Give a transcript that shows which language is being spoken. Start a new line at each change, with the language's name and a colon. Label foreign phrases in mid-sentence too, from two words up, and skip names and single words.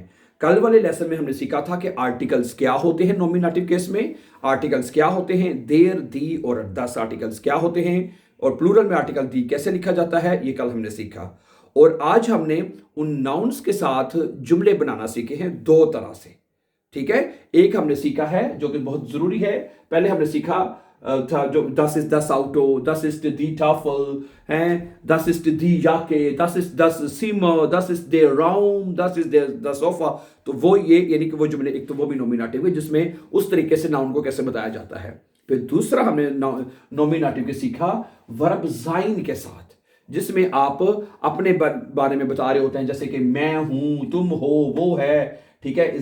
Hindi: कल वाले लेसन में हमने सीखा था कि आर्टिकल्स क्या होते हैं नॉमिनेटिव केस में, आर्टिकल्स क्या होते हैं, देर, दी और 10 आर्टिकल्स क्या होते हैं, और प्लूरल में आर्टिकल दी कैसे लिखा जाता है, ये कल हमने सीखा। और आज हमने उन नाउन्स के साथ जुमले बनाना सीखे हैं 2 तरह से, ठीक है। एक हमने सीखा है जो कि बहुत जरूरी है, पहले हमने सीखा था जो
German: das ist das Auto, das ist die Tafel, das ist die Jacke, das ist das Zimmer, das ist der Raum, das ist der Sofa।
Hindi: तो वो ये यानी कि वो जुमले, एक तो वो भी नॉमिनेटिव है जिसमें उस तरीके से नाउन को कैसे बताया जाता है। फिर दूसरा हमने नॉमिनेटिव के सीखा वर्ब जाइन के साथ, जिसमें आप अपने बारे में बता रहे होते हैं, जैसे कि मैं हूं, तुम हो, वो है, ठीक है।